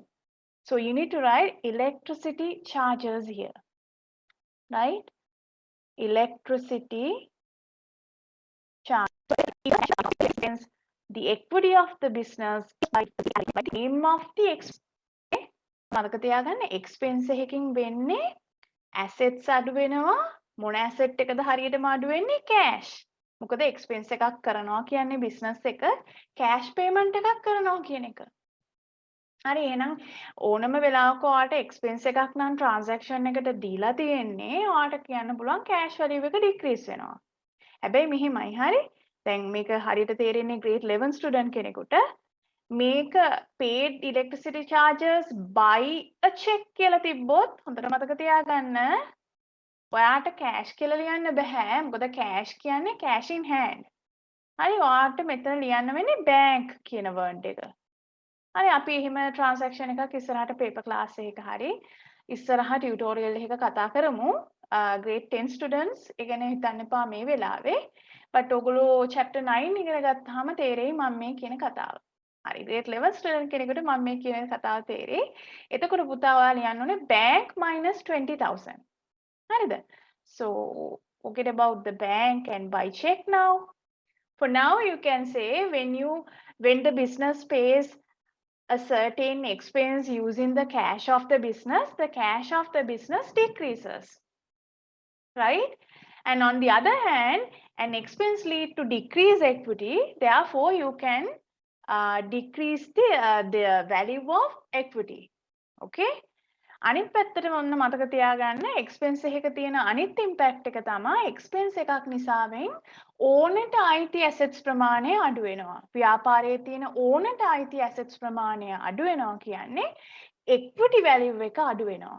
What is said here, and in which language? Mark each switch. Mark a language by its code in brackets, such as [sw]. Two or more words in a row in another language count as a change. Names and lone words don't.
[en] So you need to write electricity charges here, right? Electricity charge. Expense, the equity of the business by the name of the expense. [si] මතක තියාගන්න expense එකකින් වෙන්නේ assets අඩු වෙනවා. මොන asset එකද හරියටම අඩු වෙන්නේ? cash. මොකද expense එකක් කරනවා කියන්නේ business එක [en] cash payment [si] එකක් කරනවා කියන එක. හරි, එහෙනම් ඕනම වෙලාවක ඔයාලට expense එකක් නම් transaction එකට දීලා තියෙන්නේ, ඔයාලට කියන්න පුළුවන් [en] cash value [si] එක decrease වෙනවා. හැබැයි මෙහිමයි, හරි? දැන් මේක හරියට තේරෙන්නේ [en] grade 11 student [si] කෙනෙකුට. මේක [en] paid electricity charges by a check [si] කියලා තිබ්බොත් හොඳට මතක තියාගන්න, ඔයාට cash කියලා ලියන්න බෑ. මොකද cash කියන්නේ [en] cash in hand. [si] හරි, ඔයාට මෙතන ලියන්න වෙන්නේ bank කියන word එක. හරි, අපි එහෙම transaction එකක් ඉස්සරහට [en] paper class [si] එකක හරි ඉස්සරහ tutorial එකක කතා කරමු. [en] grade 10 students [si] ඒ ගැන හිතන්න එපා මේ වෙලාවේ. but ඔයගොල්ලෝ chapter 9 ඉගෙන ගත්තාම තේරෙයි මම මේ කියන කතාව. හරි, [en] grade 11 student [si] කෙනෙකුට මම මේ කියන කතාව තේරෙයි. එතකොට පුතා ඔයා ලියන්න ඕනේ [en] bank minus 20,000. [si] හරිද? [en] So forget about the bank and buy check now. For now you can say when the business pays a certain expense using the cash of the cash of the business decreases, right? And on the other hand, an expense lead to decrease equity. Therefore, you can decrease the value of equity. [si] Okay? අනිත් පැත්තට ඔන්න මතක තියාගන්න expense එකක තියෙන අනිත් impact එක තමයි expense එකක් නිසාවෙන් ඕනට අයිති assets ප්‍රමාණය අඩු වෙනවා. ව්‍යාපාරයේ තියෙන ඕනට අයිති assets ප්‍රමාණය අඩු වෙනවා කියන්නේ [en] equity value [si] එක අඩු වෙනවා.